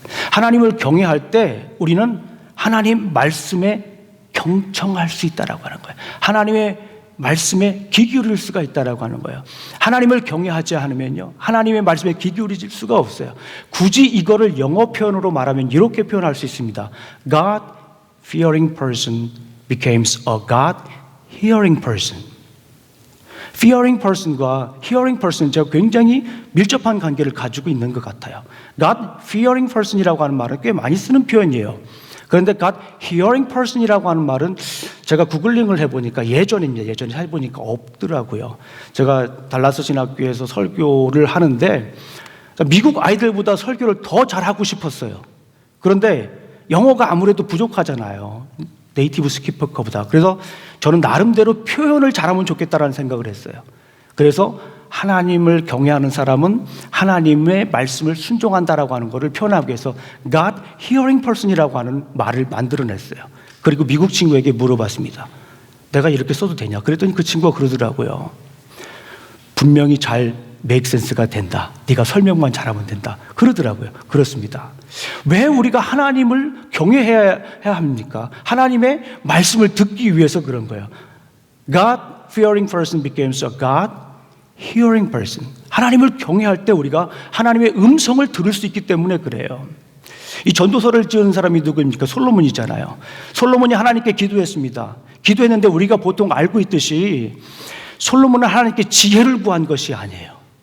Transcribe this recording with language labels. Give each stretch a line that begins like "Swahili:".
Korean: 하나님을 경외할 때 우리는 하나님 말씀에 경청할 수 있다라고 하는 거예요. 하나님의 말씀에 귀 기울일 수가 있다라고 하는 거예요. 하나님을 경외하지 않으면요, 하나님의 말씀에 귀 기울일 수가 없어요. 굳이 이거를 영어 표현으로 말하면 이렇게 표현할 수 있습니다.
English: God fearing person becomes a God hearing person.
Korean: fearing person과 hearing person, 제가 굉장히 밀접한 관계를 가지고 있는 것 같아요. God fearing person이라고 하는 말은 꽤 많이 쓰는 표현이에요. 그런데 God hearing person이라고 하는 말은 제가 구글링을 해보니까 예전에 해보니까 없더라고요. 제가 달라스 신학교에서 설교를 하는데 미국 아이들보다 설교를 더 잘하고 싶었어요. 그런데 영어가 아무래도 부족하잖아요. 네이티브 스피커보다. 그래서 저는 나름대로 표현을 잘하면 좋겠다라는 생각을 했어요. 그래서 하나님을 경외하는 사람은 하나님의 말씀을 순종한다라고 하는 것을 표현하기 위해서 God hearing person이라고 하는 말을 만들어냈어요. 그리고 미국 친구에게 물어봤습니다. 내가 이렇게 써도 되냐? 그랬더니 그 친구가 그러더라고요. 분명히 잘 make sense가 된다. 네가 설명만 잘하면 된다. 그러더라고요. 그렇습니다. 왜 우리가 하나님을 경외해야 합니까? 하나님의 말씀을 듣기 위해서 그런 거예요.
English: God fearing person becomes a God hearing person.
Korean: 하나님을 경외할 때 우리가 하나님의 음성을 들을 수 있기 때문에 그래요. 이 전도서를 지은 사람이 누구입니까? 솔로몬이잖아요. 솔로몬이 하나님께 기도했습니다. 기도했는데 우리가 보통 알고 있듯이 솔로몬은 하나님께 지혜를 구한 것이 아니에요.